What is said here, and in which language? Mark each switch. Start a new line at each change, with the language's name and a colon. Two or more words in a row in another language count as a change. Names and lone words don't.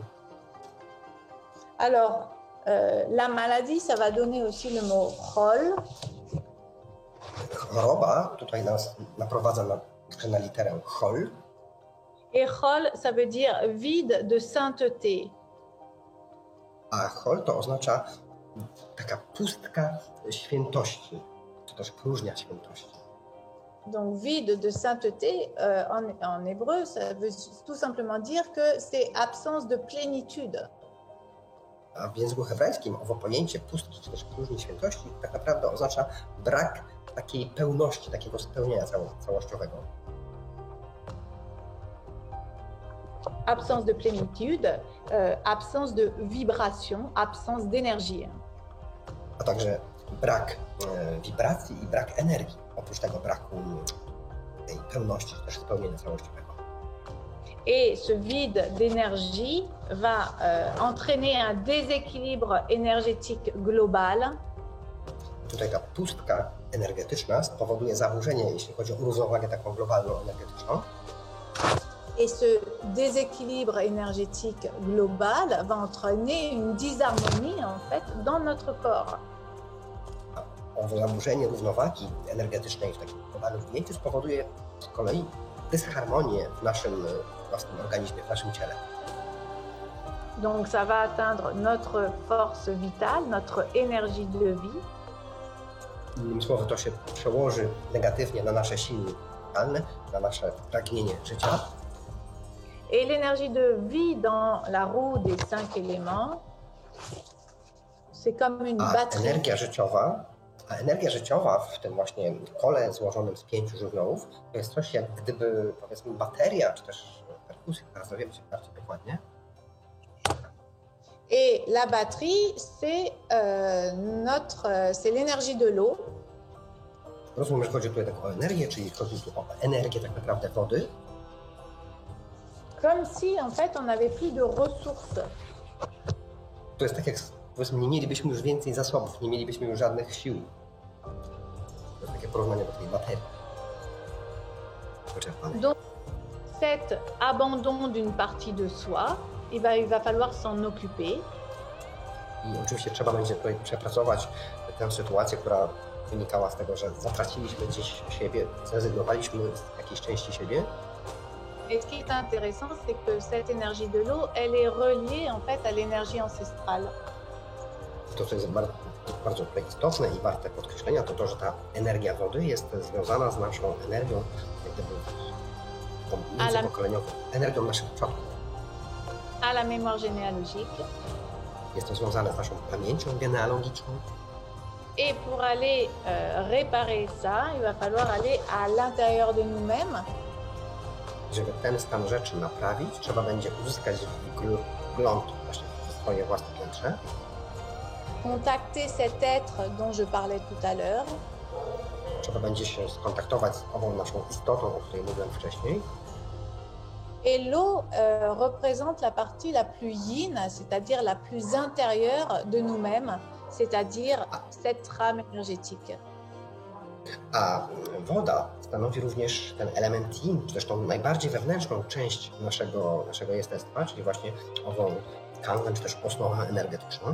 French: Alors, la maladie, ça va donner aussi le mot chol.
Polish: Choroba tutaj nas naprowadza na literę chol.
French: Et chol, ça veut dire vide de sainteté.
Polish: A chol to oznacza taka pustka świętości, czy też próżnia świętości.
French: Donc vide de sainteté, en hébreu, ça veut tout simplement dire que c'est absence de plénitude.
Polish: A w języku hebrajskim owo pojęcie pustki, czy też próżni świętości tak naprawdę oznacza brak takiej pełności, takiego spełnienia całościowego.
French: Absence de plénitude, absence de vibration, absence d'énergie.
Polish: A także brak wibracji i brak energii, oprócz tego braku tej pełności, czy też spełnienia całościowego.
French: Et ce vide d'énergie va entraîner un déséquilibre énergétique global.
Polish: Tutaj ta pustka energetyczna spowoduje zaburzenie, jeśli chodzi o równowagę taką globalną energetyczną.
French: Et ce déséquilibre énergétique global va entraîner une disharmonie en fait dans notre corps.
Polish: Owo zaburzenie równowagi energetycznej w takim globalnym ujęciu spowoduje z kolei dysharmonię w naszym własnym organizmie, w naszym ciele.
French: Donc ça va atteindre notre force vitale, notre énergie de vie.
Polish: Innymi słowy, to się przełoży negatywnie na nasze siły mentalne, na nasze pragnienie życia.
French: Et l'énergie de vie dans la roue des 5 éléments, c'est comme une batterie.
Polish: Energia życiowa w tym właśnie kole złożonym z 5 żywiołów to jest coś jak gdyby, powiedzmy, bateria, czy też perkusja, teraz dowiemy się bardziej dokładnie.
French: Et la batterie, c'est l'énergie de l'eau.
Polish: Rozumiem, że chodzi tutaj tak o energię, czyli chodzi tu o energię tak naprawdę wody.
French: Comme si, en fait, on n'avait plus de ressources.
Polish: To jest tak jak, powiedzmy, nie mielibyśmy już więcej zasobów, nie mielibyśmy już żadnych sił. To jest takie porównanie do tej baterii wyczerpanej.
French: Donc, cet abandon d'une partie de soi, il va falloir s'en occuper.
Polish: I oczywiście trzeba będzie tutaj przepracować tę sytuację, która wynikała z tego, że zatraciliśmy gdzieś siebie, zrezygnowaliśmy z jakiejś części siebie.
French: Et ce qui est intéressant, c'est que cette énergie de l'eau, elle est reliée en fait à l'énergie ancestrale.
Polish: To, co jest bardzo istotne i warte podkreślenia, to to, że ta energia wody jest związana z naszą energią, jak gdyby międzypokoleniową, energią naszych przodków.
French: À la mémoire généalogique.
Polish: Jest to związane z naszą pamięcią genealogiczną.
French: Et pour aller réparer ça, il va falloir aller à l'intérieur de nous-mêmes.
Polish: Żeby ten stan rzeczy naprawić, trzeba będzie uzyskać wgląd właśnie w swoje własne wnętrze.
French: Contacter cet être dont je parlais tout à l'heure.
Polish: Trzeba będzie się skontaktować z ową naszą istotą, o której mówiłem wcześniej.
French: Et l'eau représente la partie la plus yin, c'est-à-dire la plus intérieure de nous-mêmes, c'est-à-dire cette trame énergétique.
Polish: A woda stanowi również ten element yin, czy też tą najbardziej wewnętrzną część naszego jestestwa, czyli właśnie ową tkankę, czy też osnowę energetyczną.